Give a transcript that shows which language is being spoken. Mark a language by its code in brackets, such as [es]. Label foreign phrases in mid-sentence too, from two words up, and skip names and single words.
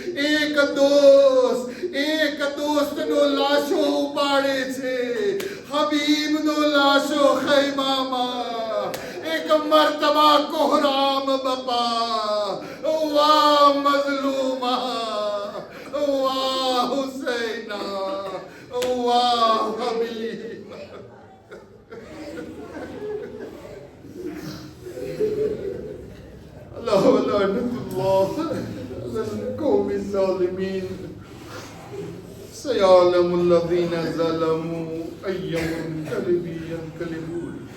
[gu] એક દોસ્તનો લાશો ઉપાડે છે, હબીબનો લાશો ખૈમામાં. એક મર્તબા કોહરામ બપા, વાહ મઝલૂમા, વાહ હુસૈના, વાહ હબીબ. [ar] الله ولعنة الله على القوم الظالمين سيعلم الذين ظلموا أي منقلب ينقلبون